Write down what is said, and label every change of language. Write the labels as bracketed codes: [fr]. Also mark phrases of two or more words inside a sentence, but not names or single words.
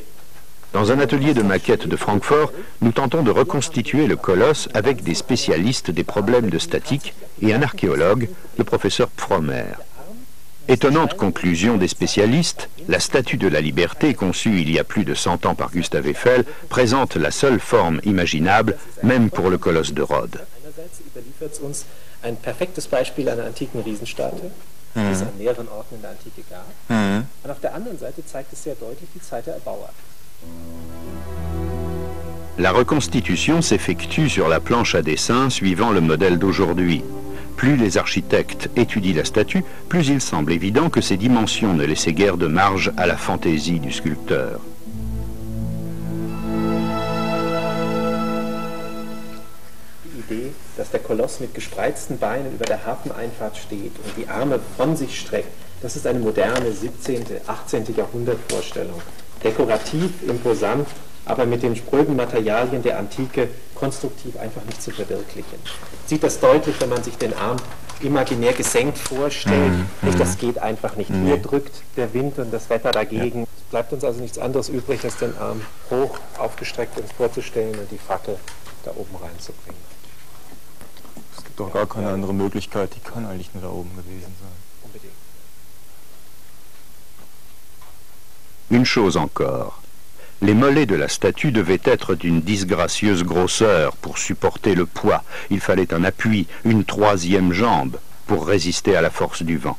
[fr] Dans un atelier de maquette de Francfort, nous tentons de reconstituer le colosse avec des spécialistes des problèmes de statique et un archéologue, le professeur Pfromer. Étonnante conclusion des spécialistes, la Statue de la Liberté, conçue il y a plus de 100 ans par Gustave Eiffel, présente la seule forme imaginable, même pour le colosse de Rhodes. [de] Ein perfektes Beispiel einer antiken Riesenstatue, die es an mehreren Orten in der Antike gab. Und auf der anderen Seite zeigt es sehr deutlich die Zeit der Erbauer. [fr] La reconstitution s'effectue sur la planche à dessin suivant le modèle d'aujourd'hui. Plus les architectes étudient la statue, plus il semble évident que ses dimensions ne laissaient guère de marge à la fantaisie du sculpteur. [de] Dass der Koloss mit gespreizten Beinen über der Hafeneinfahrt steht und die Arme von sich streckt, das ist eine moderne 17., 18. Jahrhundert-Vorstellung. Dekorativ, imposant, aber mit den spröden Materialien der Antike konstruktiv einfach nicht zu verwirklichen. Sieht das deutlich, wenn man sich den Arm imaginär gesenkt vorstellt. Das geht einfach nicht. Hier drückt der Wind und das Wetter dagegen. Es bleibt uns also nichts anderes übrig, als den Arm hoch aufgestreckt uns vorzustellen und die Fackel da oben reinzubringen. Es gibt doch gar keine andere Möglichkeit, die kann eigentlich nur da oben gewesen sein. [fr] Une chose encore. Les mollets de la statue devaient être d'une disgracieuse grosseur pour supporter le poids. Il fallait un appui, une troisième jambe, pour résister à la force du vent.